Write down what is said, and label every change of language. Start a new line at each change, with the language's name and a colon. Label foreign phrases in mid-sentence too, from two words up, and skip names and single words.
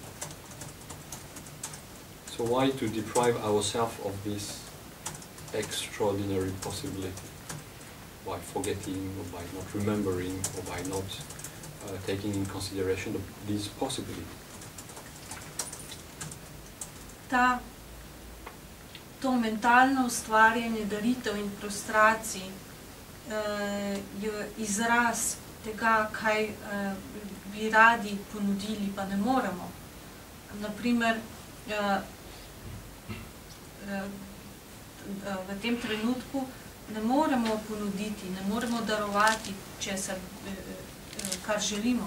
English: So why to deprive ourselves of this extraordinary possibility by forgetting or by not remembering or by not taking in consideration this possibility?
Slovenian: To mentalno ustvarjanje daritev in prostracij je izraz tega, kaj bi radi ponudili, pa ne moremo. Naprimer, v tem trenutku ne moremo ponuditi, ne moremo darovati česar, kar želimo.